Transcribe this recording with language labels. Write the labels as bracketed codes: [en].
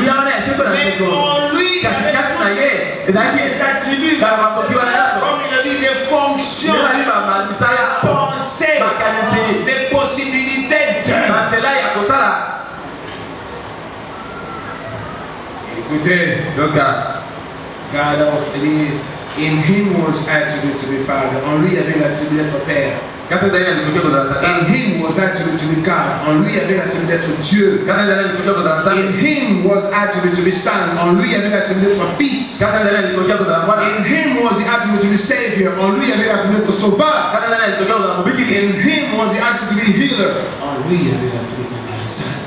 [fr] Mais en lui, il y avait ses attributs. Comme il a dit, des fonctions, pensées, des possibilités d'œuvre. Écoutez, donc, [en] God of in him was attribute to be Father. [fr] En lui, il y avait l'attribut d'être Père. [en] In him was attribute to be God. [fr] En lui, il y avait l'attribut d'être Dieu. [en] In him was attribute to be Son. [fr] En lui, il y avait l'attribut d'être Fils. [en] In him was the attribute to be Savior. [fr] En lui, il y avait l'attribut d'être Sauveur. [en] In him was the attribute to be Healer. [fr] En lui, il y avait l'attribut d'être Guérisseur.